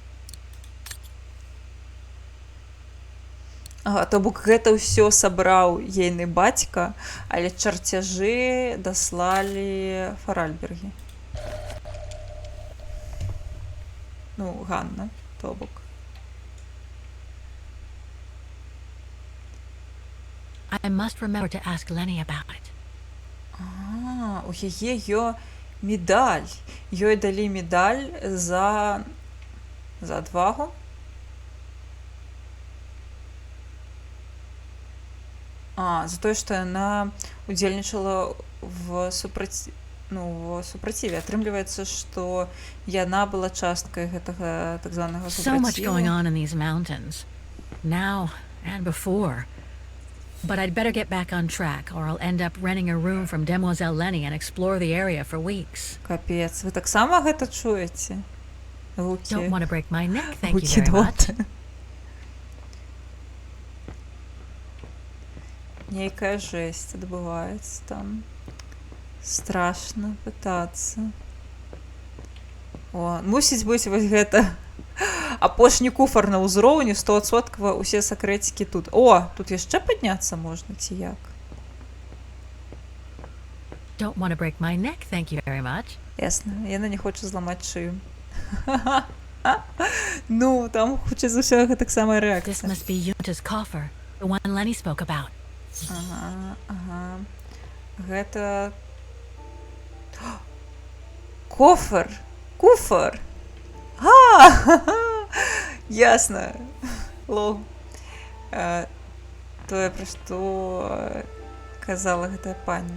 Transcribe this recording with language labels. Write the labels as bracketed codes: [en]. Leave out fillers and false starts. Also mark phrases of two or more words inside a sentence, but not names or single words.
[be] То бок гэта ўсё сабраў ейны бацька, але чарцяжы даслалі Фаральбергі. Ну, Ганна, то бок. [en] I must remember to ask Lenny about it. [be] У яе медаль. Ёй далі медаль за адвагу. За тое, што яна удзельнічала в супраціве. Атрымліваецца, што яна была часткай гэтага так званага [en] So much going [be] супраціву. [en] on in these mountains. Now and before. But I'd better get back on track, or I'll end up renting a room from Demoiselle Lenny and explore the area for weeks. [be] Капец, вы таксама гэта чуеце? [en] Don't Гуки. want to break my neck, thank you Гуки very much. доти. [be] Нейкая жесть адбываецца там. Страшна пытацца. О, мусіць быць вось гэта апошні куфар на ўзроўні 100% усе сакрэцікі тут. О, тут яшчэ падняцца можна ці як? [en] Don't want to break my neck, thank you very much. [be] Ясна, яна не хоча зламаць шыю. Ну, там хутчэй за ўсё гэтаксама [en] This [be] рэакцыя. [en] must be Yunta's coffer, the one Lenny spoke about. [be] Ага. Гэта кофр. Куфар. Ясна. Лол. Тое, пра што казала гэтая пані.